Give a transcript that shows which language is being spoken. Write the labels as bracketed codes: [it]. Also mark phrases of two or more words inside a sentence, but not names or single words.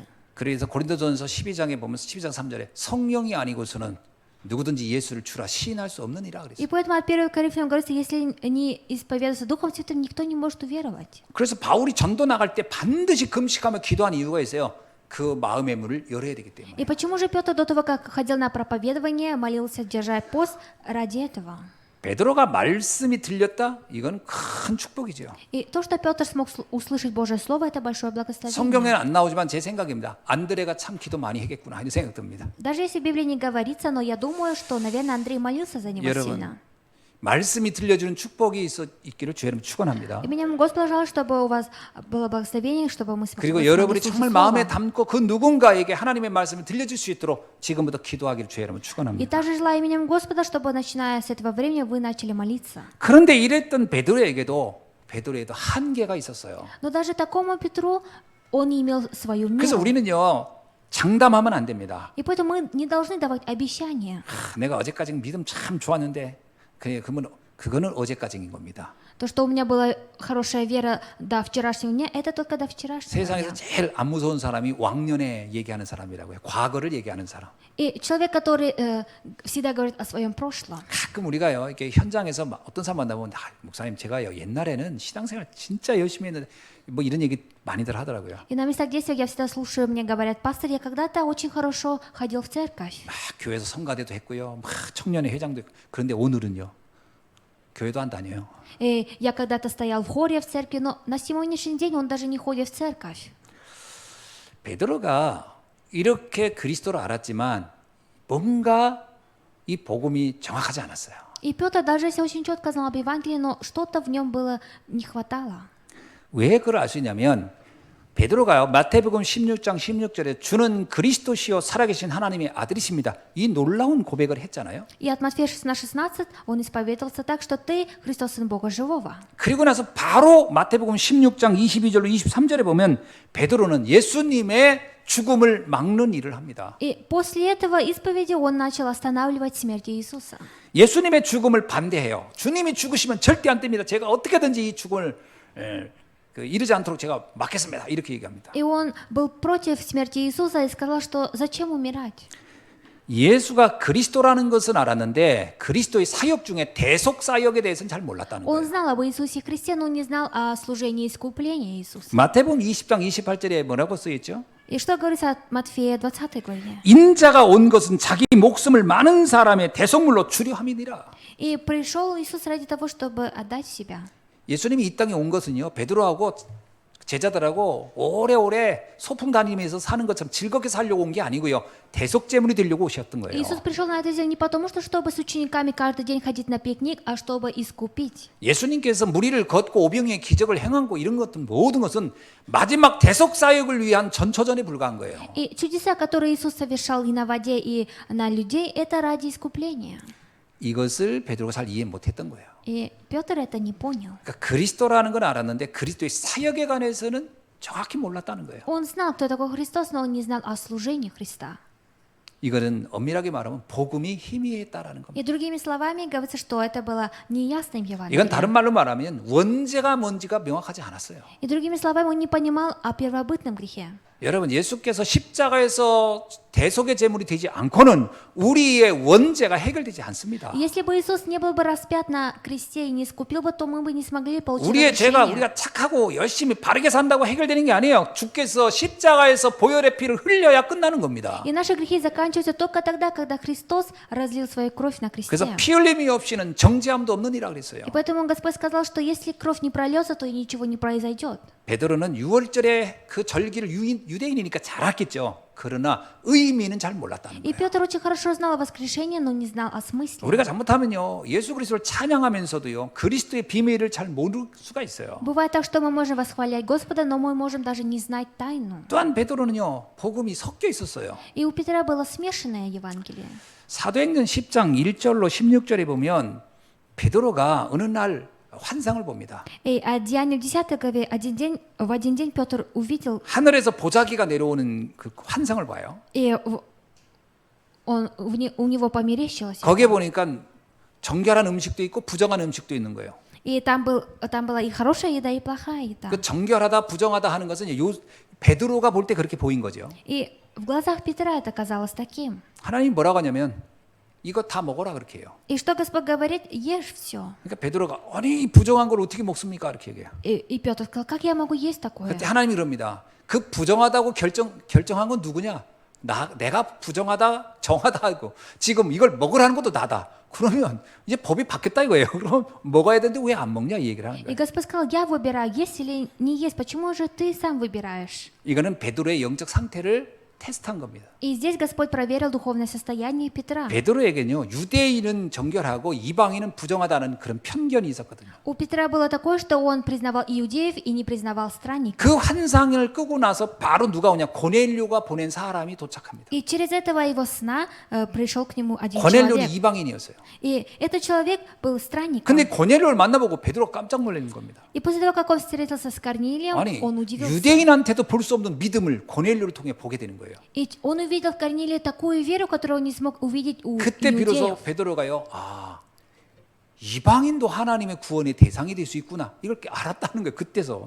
[ko] 그래서 고린도전서 12장에 보면 12장 3절에 성령이 아니고서는 누구든지 예수를 주라 시인할 수 없느니라 [ru] И [ko] 그랬어요. [ru] поэтому от 1 Коринфянам говорится, если не исповедуется Духом Святым, никто не может уверовать. [ko] 그래서 바울이 전도 나갈 때 반드시 금식하며 기도한 이유가 있어요. 그 마음의 문을 열어야 되기 때문에. [ru] И почему же Петр до того, как ходил на проповедование, молился, держа пост ради этого? [ko] 베드로가 말씀이 들렸다? 이건 큰 축복이죠. [ru] И то, что Петр смог услышать Божье Слово, это большое благословение. [ko] 성경에는 안 나오지만 제 생각입니다. 안드레가 참 기도 많이 했겠구나 이런 생각 듭니다. [ru] Даже если в Библии не говорится, но я думаю, что, наверное, Андрей молился за него [ko] 여러분, [ru] сильно. [ko] 말씀이 들려주는 축복이 있기를 주의 이름 축원합니다. [ru] Именем Господа желаю, чтобы у вас было благословение, чтобы мы [ko] 그리고 [ru] смогли [ko] 여러분이 [ru] слушать [ko] 정말 [ru] Слово. [ko] 마음에 담고 그 누군가에게 하나님의 말씀을 들려줄 수 있도록 지금부터 기도하기를 주의 이름으로 [ru] И [ko] 축원합니다. [ru] также желаю именем Господа, чтобы, начиная с этого времени, вы начали молиться. [ko] 그런데 이랬던 베드로에게도 한계가 있었어요. [ru] Но даже такому Петру он имел свою [ko] 그래서 [ru] меру. [ko] 우리는요 장담하면 안 됩니다. [ru] И поэтому мы не должны давать обещания. [ko] 내가 어제까지 믿음 참 좋았는데 그거는 어제까지인 겁니다. [ru] То, что у меня была хорошая вера до вчерашнего дня, это только до вчерашнего [ko] 세상에서 [ru] дня. [ko] 제일 안 무서운 사람이 왕년에 얘기하는 사람이라고요. 과거를 얘기하는 사람. [ru] И человек, который всегда говорит о своем прошлом. [ko] 가끔 우리가요 이렇게 현장에서 어떤 사람 만나보면 목사님 제가요 옛날에는 신앙생활 진짜 열심히 했는데 뭐 이런 얘기 많이들 하더라고요. [ru] И на местах действия я всегда слушаю, мне говорят, пастор, я когда-то очень хорошо ходил в церковь. [ko] 막 교회에서 성가대도 했고요, 막 청년회 회장도 했고. 그런데 오늘은요 교회도 안 다녀요. [ru] И я когда-то стоял в хоре в церкви, но на сегодняшний день он даже не ходит в церковь. [ko] 베드로가 이렇게 그리스도를 알았지만 뭔가 이 복음이 정확하지 않았어요. [ru] И Петр даже если очень четко знал об Евангелии, но что-то в нем было не хватало. [ko] 왜 그걸 알 수 있냐면 베드로가요 마태복음 16장 16절에 주는 그리스도시요 살아계신 하나님의 아들이십니다. 이 놀라운 고백을 했잖아요. [ru] И от Матфея 16:16 он исповедовался так, что ты Христос, Сын Бога Живого. [ko] 그리고 나서 바로 마태복음 16장 22절로 23절에 보면 베드로는 예수님의 죽음을 막는 일을 합니다. [ru] И после этого исповеди он начал останавливать смерть Иисуса. [ko] 예수님의 죽음을 반대해요. 주님이 죽으시면 절대 안 됩니다. 제가 어떻게든지 이 죽음을 이르지 않도록 제가 막겠습니다. 이렇게 얘기합니다. [ru] И он был против смерти Иисуса и сказал, что зачем умирать? [ko] 예수가 그리스도라는 것은 알았는데 그리스도의 사역 중에 대속 사역에 대해서는 잘 몰랐다는 [ru] Он [ko] 거예요. [ru] знал об Иисусе Христе, но не знал о служении искупления Иисуса. [ko] 마태복음 20장 28절에 뭐라고 써 있죠? [ru] И что говорится от Матфея 20 главе? [ko] 인자가 온 것은 자기 목숨을 많은 사람의 대속물로 주려 함이니라. [ru] И пришел Иисус ради того, чтобы отдать себя. [ko] 예수님이 이 땅에 온 것은요 베드로하고 제자들하고 오래오래 소풍 다니면서 사는 것처럼 즐겁게 살려고 온 게 아니고요 대속제물이 되려고 오셨던 거예요. [ru] Иисус пришел на эту землю не потому, что чтобы с учениками каждый день ходить на пикник, а чтобы искупить. [ko] 예수님께서 무리를 걷고 오병이의 기적을 행한 거 이런 것들 모든 것은 마지막 대속 사역을 위한 전초전에 불과한 거예요. [ru] И чудеса, которые Иисус совершал и на воде, и на людей, это ради искупления. [ko] 이것을 베드로가 잘 이해 못했던 거예요. [ru] И Петр это не понял. [ko] 그러니까 그리스도라는 건 알았는데 그리스도의 사역에 관해서는 정확히 몰랐다는 거예요. [ru] Он знал, кто такой Христос, но он не знал о служении Христа. [ko] 이거는 엄밀하게 말하면 복음이 희미했다라는 겁니다. [ru] И другими словами говорится, что это было неясным [ko] 이건 [ru] Евангелием. [ko] 다른 말로 말하면 원죄가 뭔지가 명확하지 않았어요. [ru] И другими словами, он не понимал о первобытном грехе. [ko] 여러분 예수께서 십자가에서 대속의 제물이 되지 않고는 우리의 원죄가 해결되지 않습니다. [ru] Если бы Иисус не был бы распят на кресте и не искупил бы, то мы бы не смогли получить [ko] 우리의 죄가 [ru] разрешение. [ko] 우리가 착하고 열심히 바르게 산다고 해결되는 게 아니에요. 주께서 십자가에서 보혈의 피를 흘려야 끝나는 겁니다. [ru] И наши грехи заканчиваются только тогда, когда Христос разлил свою кровь на [ko] 그래서 [ru] кресте. [ko] 피 흘림이 없이는 정죄함도 없느니라 그랬어요. [ru] И поэтому Господь сказал, что если кровь не прольется, то и ничего не произойдет. [ko] 베드로는 6월절에 그 절기를 유대인이니까 잘 알겠죠. 그러나 의미는 잘 몰랐다는 [ru] И [ko] 거예요. [ru] Петр очень хорошо знал о воскрешении, но не знал о смысле. [ko] 우리가 잘못하면요, 예수 그리스도를 찬양하면서도요, 그리스도의 비밀을 잘 모를 수가 있어요. [ru] Бывает так, что мы можем восхвалять Господа, но мы можем даже не знать тайну. [ko] 또한 베드로는요, 복음이 섞여 있었어요. [ru] И у Петра было смешанное Евангелие. [ko] 사도행전 10장 1절로 16절에 보면 베드로가 어느 날 환상을 봅니다. [ru] И от Деяния в 10 главе в один день Петр увидел, [ko] 하늘에서 보자기가 내려오는 그 환상을 봐요. [ru] и у него померещилось. [ko] 거기에 보니까 정결한 음식도 있고 부정한 음식도 있는 거예요. [ru] И там была и хорошая еда, и плохая еда. [ko] 그 정결하다 부정하다 하는 것은 베드로가 볼 때 그렇게 보인 거죠. [ru] И в глазах Петра это казалось таким. [ko] 하나님 뭐라고 하냐면 이거 다 먹어라 그렇게 해요. [ru] И что Господь говорит? Ешь все. [ko] 그러니까 베드로가 아니 이 부정한 걸 어떻게 먹습니까? 이렇게 얘기해요. [ru] И Петр сказал, как я могу есть такое? [ko] 그때 하나님이 그럽니다. 그 부정하다고 결정한 건 누구냐? 내가 부정하다 정하다 하고 지금 이걸 먹으라는 것도 나다. 그러면 이제 법이 바뀌었다 이거예요. 그럼 먹어야 되는데 왜 안 먹냐 이 얘기를 하는 [ru] И [ko] 거예요. [ru] Господь сказал, я выбираю, есть или не есть. Почему же ты сам выбираешь? [ko] 이거는 베드로의 영적 상태를 테스트한 겁니다. [ru] И здесь Господь проверил духовное состояние Петра. [ko] 베드로에게는요, 유대인은 정결하고 이방인은 부정하다는 그런 편견이 있었거든요. [ru] У Петра было такое, что он признавал иудеев и не признавал странников. [ko] 그 환상을 끄고 나서 바로 누가 오냐? 고넬료가 보낸 사람이 도착합니다. [ru] И через этого его сна пришел к нему один [ko] 고넬료는 [ru] человек. [ko] 이방인이었어요. [ru] И этот человек был странником. [ko] 근데 고넬료를 만나보고 베드로가 깜짝 놀라는 겁니다. [ru] И после того, как он встретился с Корнилием, [ko] 아니, [ru] он удивился. [ko] 유대인한테도 볼 수 없는 믿음을 고넬료를 통해 보게 되는 거예요. [ru] И он увидел в Корнилии такую веру, которую он не смог увидеть у [ko] 그때 비로소 [ru] иудеев. [ko] 베드로가요, 이방인도 하나님의 구원의 대상이 될 수 있구나. 이걸 알았다는 거예요. 그때서.